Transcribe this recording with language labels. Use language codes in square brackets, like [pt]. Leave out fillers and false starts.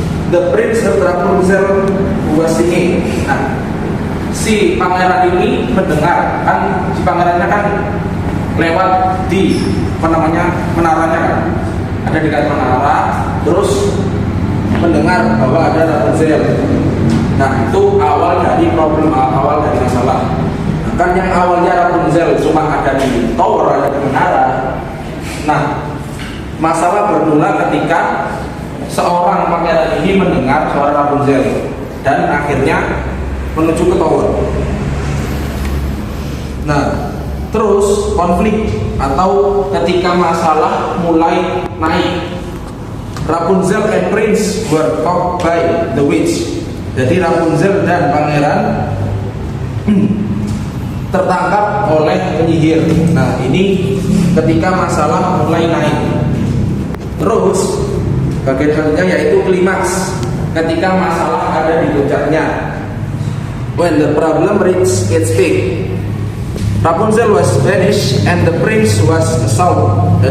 [en] The prince of Rapunzel was singing. [id] Nah, si pangeran ini mendengar kan, si pangerannya kan lewat di menaranya kan, ada dekat menara, terus mendengar bahwa ada Rapunzel. Nah, itu awal dari problem, awal dari masalah. Nah, kan yang awalnya Rapunzel cuma ada di tower, ada di menara. Nah, masalah bermula ketika seorang pangeran ini mendengar suara Rapunzel dan akhirnya menuju ke tower. Nah, terus konflik atau ketika masalah mulai naik. [en] Rapunzel and prince were caught by the witch. [id] Jadi Rapunzel dan pangeran tertangkap oleh penyihir. Nah, ini ketika masalah mulai naik. Terus bagian selanjutnya yaitu klimaks, ketika masalah ada di puncaknya. [en] When the problem reached its peak, Rapunzel was banished and the prince was assaulted.